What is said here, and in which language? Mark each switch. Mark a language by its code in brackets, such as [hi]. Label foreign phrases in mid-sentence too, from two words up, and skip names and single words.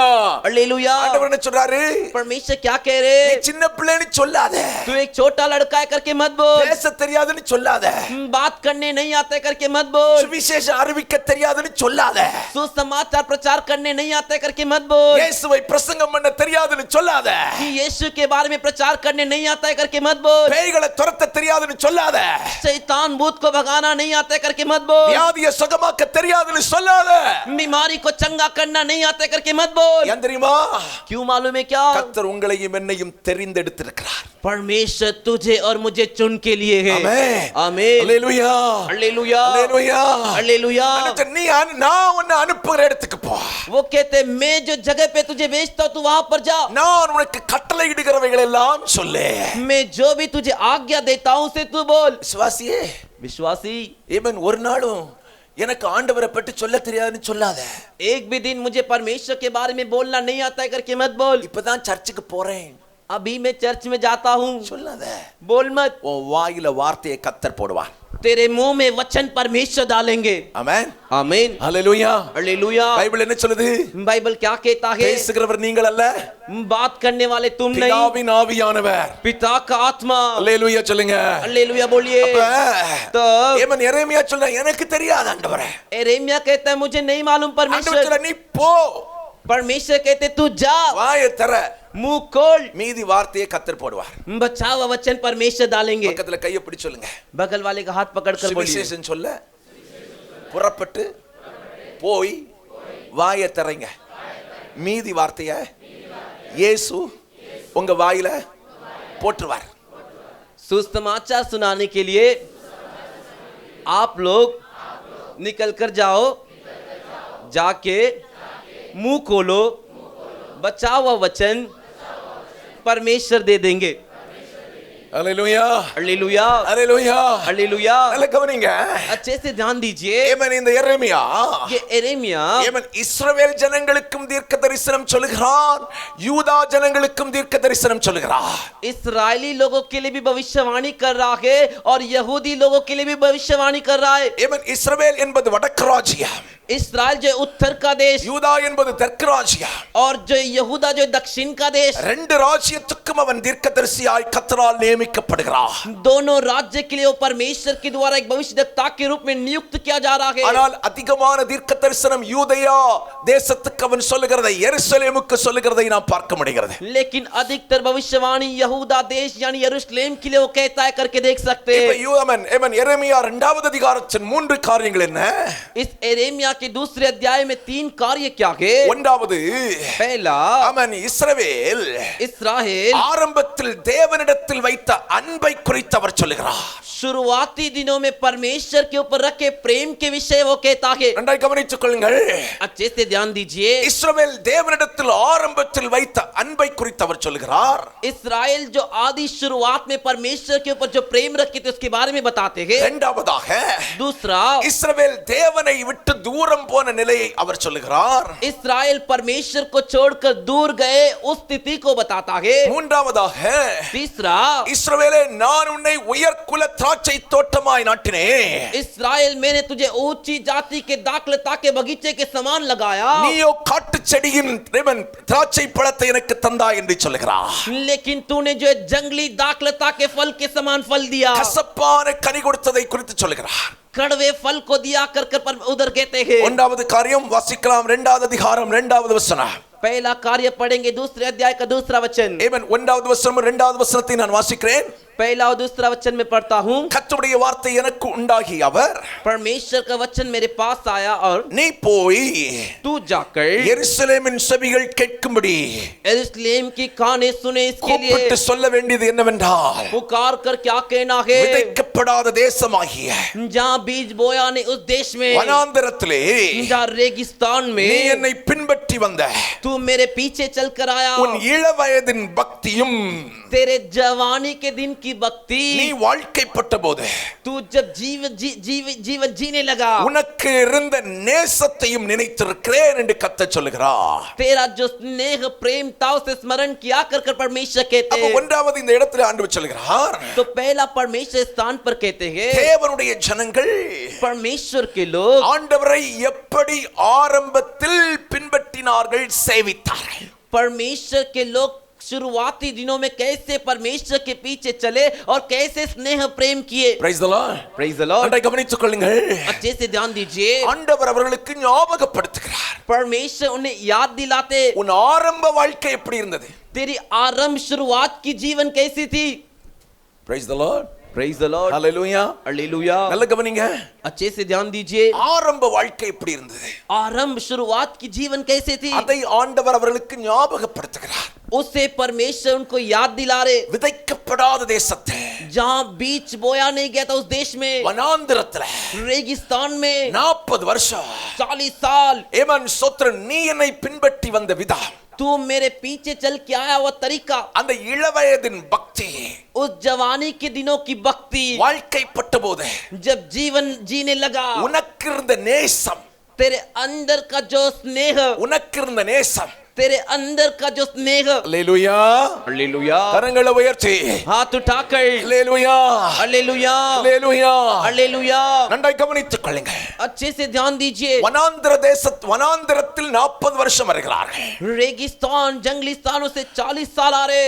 [hi] हालेलुया। [ta] ஆண்டவர் என்ன சொல்றாரு? [hi] परमेश्वर क्या कह [ta] நீ [hi] रहे, [ta] சின்ன பிள்ளைன்னு சொல்லாத, [hi] तू एक छोटा लड़का है करके मत बोल, [ta] பேச தெரியாதுன்னு சொல்லாத, [hi] बात करने नहीं आता है करके मत बोल, [ta] சுவிசேஷம் அறிவிக்க தெரியாதுன்னு சொல்லாத, [hi] सुसमाचार प्रचार करने नहीं आता है करके मत बोल, [ta] இயேசுவை பிரசங்கம் பண்ண தெரியாதுன்னு சொல்லாத, [hi] कि यीशु के बारे में प्रचार करने नहीं आता है करके मत बोल, [ta] பேய்களை துரத்த தெரியாதுன்னு சொல்லாத, [hi] शैतान भूत को भगाना नहीं आता है करके मत बोल, [ta] வியாதியை சுகமாக்க தெரியாதுன்னு சொல்லாத. [hi] बीमारी को चंगा करना नहीं आता है करके मत बोल। [ta] ஏன் தெரியுமா? [hi] क्यों मालूम है क्या? [ta] கர்த்தர் உங்களையும் என்னையும் தெரிந்தெடுத்திருக்கிறார். [hi] परमेश्वर तुझे और मुझे चुन के लिए है। [ta] ஆமென். [hi] आमीन। [ta] அல்லேலூயா. [hi] हालेलुया, [ta] அல்லேலூயா. [hi] हालेलुया। [ta] நான் உன்னை அனுப்புகிற இடத்துக்கு போ. [hi] वो कहते, मैं जो जगह पे तुझे भेजता हूं तू वहां पर जा, [ta] நான் உனக்கு கட்டளையிடுகிறவைகள் எல்லாம் சொல்லு. [hi] मैं जो भी तुझे आज्ञा देता हूं उसे तू बोल। [ta] விசுவாசியே, [hi] विश्वासी, [ta] இவன் ஒரு நாளும் எனக்கு ஆண்டவரை பற்றி சொல்ல தெரியாதுன்னு சொல்லாத. [hi] एक भी दिन मुझे परमेश्वर के बारे में बोलना नहीं आता है करके मत बोल। [ta] இப்பதான் சர்ச்சுக்கு போறேன் [hi] अभी मैं चर्च में जाता हूं, [ta] சொல்லாத. [hi] बोल मत। [ta] உன் வாயில வார்த்தையை கர்த்தர் போடுவார். [hi] तेरे मुंह में वचन परमेश्वर डालेंगे। [ta] ஆமென். [hi] आमीन। [ta] அல்லேலூயா. [hi] हालेलुया। [ta] பைபிள் என்ன சொல்லுது? [hi] बाइबल क्या कहता है? [ta] பேசுகிறவர் நீங்கள் அல்ல, [hi] बात करने वाले तुम नहीं, [ta] பிதாவின் ஆவியானவர். [hi] पिता का आत्मा। [ta] அல்லேலூயா சொல்லுங்க. [hi] हालेलुया बोलिए। [ta] அப்ப [hi] तो [ta] இவன் எரேமியா சொல்ற, எனக்கு தெரியாது ஆண்டவரே. [hi] एरेमिया कहता है, मुझे नहीं मालूम [ta] ஆண்டவர் [hi] परमेश्वर। [ta] சொல்ற, நீ போ, [hi] परमेश्वर कहते, तू जा, [ta] வாயை தர, [hi] मुंह खोल, [ta] மீதி வார்த்தையை கர்த்தர் போடுவார். [hi] बचा हुआ वचन परमेश्वर डालेंगे। [ta] பக்கத்துல கையை பிடி சொல்லுங்க, [hi] बगल वाले का हाथ पकड़कर बोलिए, [ta] சுவிசேஷம் சொல்ல புறப்பட்டு போய் வாயை தரங்க, மீதி வார்த்தைய இயேசு உங்க வாயில போட்டுருவார். [hi] सुसमाचार सुनाने के लिए आप लोग निकल कर जाओ, जाके मुंह खोलो, बचा हुआ वचन परमेश्वर दे देंगे। [ta] அல்லேலூயா. [hi] हालेलुया, [ta] அல்லேலூயா. [hi] हालेलुया। [ta] நல்ல கவனிங்க. [hi] अच्छे से ध्यान दीजिए। [ta] இவன் இந்த எரேமியா, [hi] ये एरेमिया [ta] இவன் இஸ்ரவேல் ஜனங்களுக்கும் தீர்க்க தரிசனம் சொல்லுகிறான், யூதா ஜனங்களுக்கும் தீர்க்க தரிசனம் சொல்லுகிறான். [hi] इस्राएली लोगों के लिए भी भविष्यवाणी कर रहा है और यहूदी लोगों के लिए भी भविष्यवाणी कर रहा है। [ta] இவன் இஸ்ரவேல் என்பது வடக்கு ராஜ்யம், [hi] इस्राएल जो उत्तर का देश [ta] யூதா என்பது தெற்கு ராஜ்யம். [hi] और जो यहूदा जो दक्षिण का देश, [ta] ரெண்டு ராஜ்யத்துக்கும் அவன் தீர்க்கதரிசியாய் கர்த்தரால் நியமிக்கப்படுகிறான். [hi] दोनों राज्य के लिए वो परमेश्वर के द्वारा एक भविष्यद्वक्ता के रूप में नियुक्त किया जा रहा है। [ta] ஆனால் அதிகமான தீர்க்க தரிசனம் யூதேயா தேசத்துக்கு அவன் சொல்லுகிறதை, எருசலேமுக்கு சொல்லுகிறதை நாம் பார்க்க முடிகிறது. [hi] लेकिन अधिकतर भविष्यवाणी यहूदा देश यानी यरूशलेम के लिए वो कहता है करके देख सकते [ta] இப்ப [hi] हैं। [ta] இவன் எரேமியா இரண்டாவது அதிகாரத்தின் மூன்று காரியங்கள் என்ன? [hi] इस एरेमिया के दूसरे अध्याय में 3 कार्य क्या है? [ta] ஒன்றாவது, [hi] पहला, [ta] அவன் இஸ்ரவேல் [hi] इस्राएल [ta] ஆரம்பத்தில் தேவனிடத்தில் வைத்த அன்பை குறித்து அவர் சொல்லுகிறார். [hi] शुरुआती दिनों में परमेश्वर के ऊपर रखे प्रेम के विषय वो कहता है। [ta] நன்றாய் கவனித்துக் கொள்ளுங்கள். [hi] अच्छे से ध्यान दीजिए। [ta] இஸ்ரவேல் தேவனிடத்தில் ஆரம்பத்தில் வைத்த அன்பை குறித்து அவர் சொல்லுகிறார். [hi] इस्राएल जो आदि शुरुआत में परमेश्वर के ऊपर जो प्रेम रखे थे उसके बारे में बताते हैं। [ta] இரண்டாவதாக, [hi] दूसरा, [ta] இஸ்ரவேல் தேவனை விட்டு தூரம் போன நிலையை அவர் சொல்லுகிறார். [hi] इस्राएल परमेश्वर को छोड़कर दूर गए उस स्थिति को बताता है। [ta] மூன்றாவதாக, [hi] तीसरा, [ta] இஸ்ரவேலே நான் உன்னை உயர்குல திராட்சை தோட்டமாய் நாட்டினேன், [hi] इस्राएल मैंने तुझे ऊंची जाति के दाखलता के बगीचे के समान लगाया, [ta] நீயோ காட்டு செடியின் திராட்சை பழத்தை எனக்கு தந்தாய் என்று சொல்லுகிறார். [hi] लेकिन तूने जो जंगली दाखलता के फल के समान फल दिया, [ta] கசப்பான கனி கொடுத்ததை குறித்து சொல்லுகிறார். [hi] कड़वे फल को दिया कर पर उधर कहते हैं। [ta] ஒன்றாவது காரியம் வாசிக்கலாம், இரண்டாவது அதிகாரம் இரண்டாவது வசனம். [hi] पहला कार्य पढ़ेंगे दूसरे अध्याय का दूसरा वचन। ஆமென். ஒன்றாவது வசனம் இரண்டாவது வசனத்தை நான் வாசிக்கிறேன். पहला और दूसरा वचन में पढ़ता हूँ, [ta] கர்த்தருடைய வார்த்தை எனக்கு உண்டாகி அவர், [hi] परमेश्वर का वचन मेरे पास आया और [ta] நீ போய் [hi] तू जाकर [ta] எருசலேமின் செவிகள் கேட்கும்படி [hi] यरूशलेम की काने सुने इसके लिए [ta] கூப்பிட்டு சொல்ல வேண்டியது என்னவென்றால், [hi] पुकार कर क्या कहना है, [ta] விதைக்கப்படாத தேசமாகிய [hi] जहाँ बीज बोया ने उस देश में, [ta] வனாந்தரத்திலே [hi] जहाँ रेगिस्तान [ta] நீ [hi] में [ta] என்னை பின்பற்றி வந்த [hi] तू मेरे पीछे चल कर आया, [ta] உன் இளவயதின் பக்தியும் [hi] तेरे जवानी के दिन की भक्ति, [ta] நீ வாழ்க்கைப்பட்ட போது [hi] तू जब जीवन जीने लगा, [ta] உனக்கு இருந்த நேசத்தையும் நினைத்திருக்கிறேன் என்று கர்த்தர் சொல்லுகிறார். [hi] तेरा जो स्नेह प्रेम था उसे स्मरण किया कर कर परमेश्वर कहते [ta] அப்ப [hi] हैं। [ta] ஒன்றாவது இந்த இடத்துல ஆண்டவர் சொல்லுகிறார், [hi] तो पहला परमेश्वर स्थान पर कहते हैं, [ta] தேவனுடைய ஜனங்கள் [hi] परमेश्वर के लोग [ta] ஆண்டவரை எப்படி ஆரம்பத்தில் பின்பற்றினார்கள், சேவித்தார்கள். [hi] परमेश्वर के लोग शुरुआती दिनों में कैसे परमेश्वर के पीछे चले और कैसे स्नेह प्रेम किए। [en] Praise the Lord. Praise the Lord। [ta] அதை கவனித்துக் கொள்ளுங்கள். [hi] अच्छे से ध्यान दीजिए, [ta] ஆண்டவர் அவர்களுக்கு ஞாபகப்படுத்துகிறார், [hi] परमेश्वर उन्हें याद दिलाते, [ta] உன் ஆரம்ப வாழ்க்கை எப்படி இருந்தது. [hi] तेरी आरंभ शुरुआत की जीवन कैसी थी। [en] Praise the Lord. Praise the Lord। Hallelujah. [hi] हालेलुया। [ta] நல்ல கவனிங்க, [hi] अच्छे से ध्यान दीजिए, [ta] ஆரம்ப வாழ்க்கை எப்படி இருந்தது, [hi] आरंभ शुरुआत की जीवन कैसे थी, [ta] அதை ஆண்டவர் அவர்களுக்கு ஞாபகப்படுத்துகிறார். [hi] उससे परमेश्वर उनको याद दिला रहे, [ta] விதைக்கப்படாத தேசத்தை, [hi] जहाँ बीज बोया नहीं गया था उस देश में, [ta] வனாந்திரத்துல [hi] रेगिस्तान में [ta] 40 வருஷம் [hi] 40 साल [ta] ஏமன் சோத்ரன் நீ என்னை பின்பற்றி வந்த விதம், [hi] तू मेरे पीछे चल के आया वो तरीका, [ta] அந்த இளவயதின் பக்தி, [hi] उस जवानी के दिनों की भक्ति, [ta] வாழ்க்கைப்பட்ட போது [hi] जब जीवन जीने लगा, [ta] உனக்கு இருந்த நேசம், [hi] तेरे अंदर का जो स्नेह, [ta] உனக்கு இருந்த நேசம். [hi] तेरे अंदर का जो स्नेह, [ta] அல்லேலூயா. [hi] हालेलुया, [ta] கரங்களை உயர்த்தி [hi] हाथ उठाकर [ta] அல்லேலூயா, [hi] हालेलुया, [ta] அல்லேலூயா. [hi] हालेलुया। [ta] நன்றாய் கவனித்துக் கொள்ளுங்க. [hi] अच्छे से ध्यान दीजिए, [ta] வனாந்திரத்தில் 40 வருஷம் வருகிறார்கள். [hi] रेगिस्तान जंगली स्थानों से 40 साल आ रहे,